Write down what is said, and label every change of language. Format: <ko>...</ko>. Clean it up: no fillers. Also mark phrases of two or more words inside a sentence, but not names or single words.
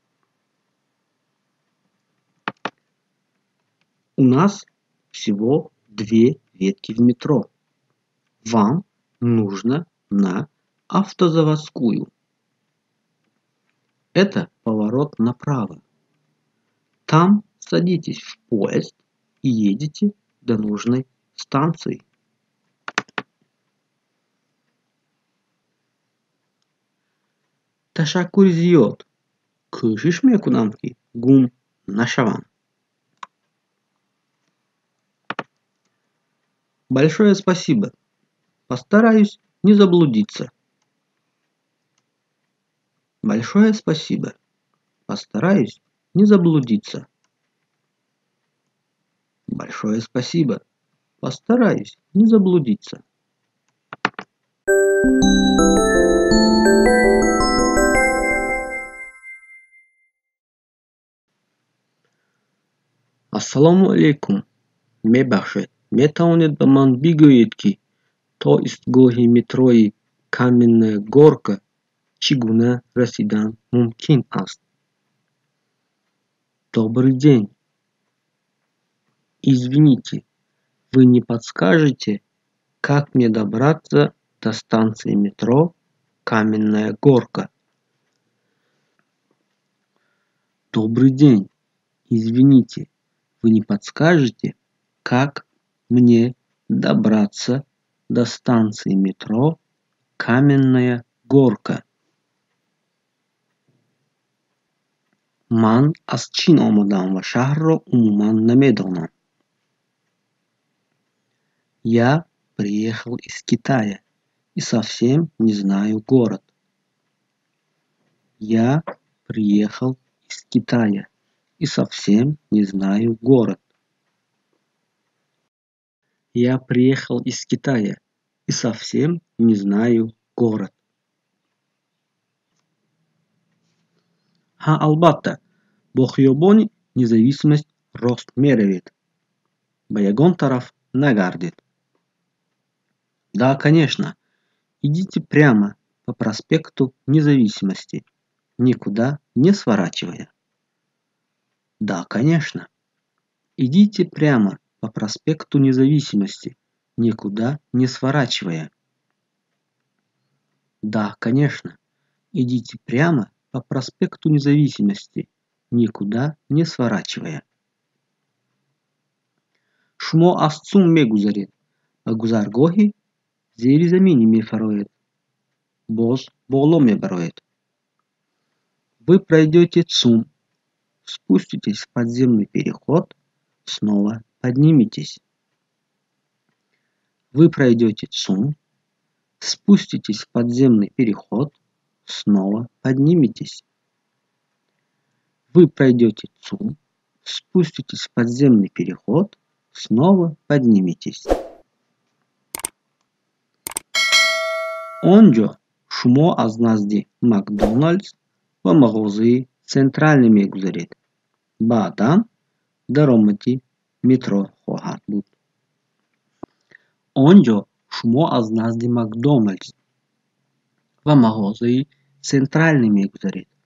<ru>У нас всего 2 ветки в метро. Вам нужно на Автозаводскую. Это поворот направо. Там садитесь в поезд и едете до нужной станции.</ru> <tg>Ташаккури зиёд. Кӯшиш мекунам ки гум нашавам.</tg> <ru>Большое спасибо. Постараюсь не заблудиться. Большое спасибо. Постараюсь не заблудиться. Большое спасибо. Постараюсь не заблудиться.</ru> <tg>Ассаламу алейкум. Мебахшед. Метавонед ба ман бигӯед ки то истгоҳи метрои Каменная горка чӣ гуна расидан мумкин аст?</tg> <ru>Добрый день. Извините, вы не подскажете, как мне добраться до станции метро Каменная горка? Добрый день. Извините, вы не подскажете, как мне добраться до станции метро Каменная горка?</ru> <tg>Ман аз Чин омадам ва шаҳрро умуман намедонам.</tg> <ru>Я приехал из Китая и совсем не знаю город. Я приехал из Китая и совсем не знаю город. Я приехал из Китая и совсем не знаю город.</ru> <tg>ҳа албатта, бо хиёбони Независимость рост меравед. Ба ягон тараф нагардед.</tg> <ru>Да, конечно. Идите прямо по проспекту Независимости, никуда не сворачивая. Да, конечно. Идите прямо по проспекту Независимости, никуда не сворачивая. Да, конечно. Идите прямо по проспекту Независимости, никуда не сворачивая.</ru> <tg>Шумо аз Цум мегузаред ва гузаргоҳи зеризаминӣ мефароед. Боз боло мебароед.</tg> <ru>Вы пройдете Цум, спуститесь в подземный переход, снова подниметесь. Вы пройдете Цум, спуститесь в подземный переход, снова подниметесь. Вы пройдете Цум, спуститесь в подземный переход, снова подниметесь.</ru> <tg>онҷо шумо аз назди Макдоналдс ва мағозаи Центральный мегузаред. Баъдан даромади метро хоҳад буд. онҷо шумо аз назди Макдоналдс ва мағозаи Центральный мегузаред.</tg>